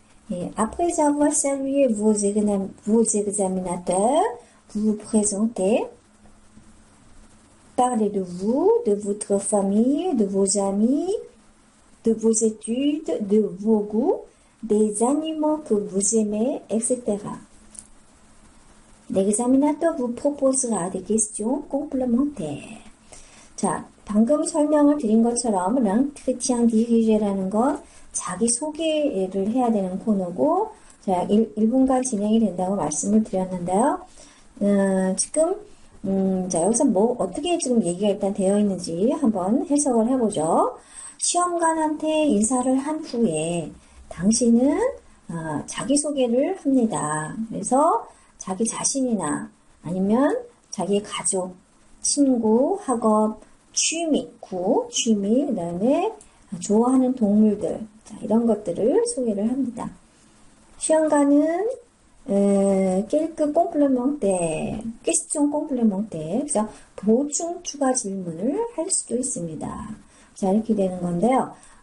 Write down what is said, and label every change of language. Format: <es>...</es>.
<fr>Et après avoir salué vos examinateurs, vous vous présentez, parlez de vous, de votre famille, de vos amis, de vos études, de vos goûts, des animaux que vous aimez, etc. L'examinateur vous proposera des questions complémentaires.</fr> <ko>자, 방금 설명을 드린 것처럼</ko> <fr>l'entretien dirigé</fr> <ko>라는 건 자기 소개를 해야 되는 코너고, 자, 1분간 진행이 된다고 말씀을 드렸는데요. 지금 자, 여기서 어떻게 지금 얘기가 일단 되어 있는지 한번 해석을 해보죠. 시험관한테 인사를 한 후에 당신은 자기소개를 합니다. 그래서 자기 자신이나 아니면 자기 가족, 친구, 학업, 취미, 그 다음에 좋아하는 동물들, 자, 이런 것들을 소개를 합니다. 시험관은</ko> <fr>quelques complémentaires, question complémentaire.</fr> <ko>그래서 보충 추가 질문을 할 수도 있습니다. 자, 이렇게 되는 건데요.</ko>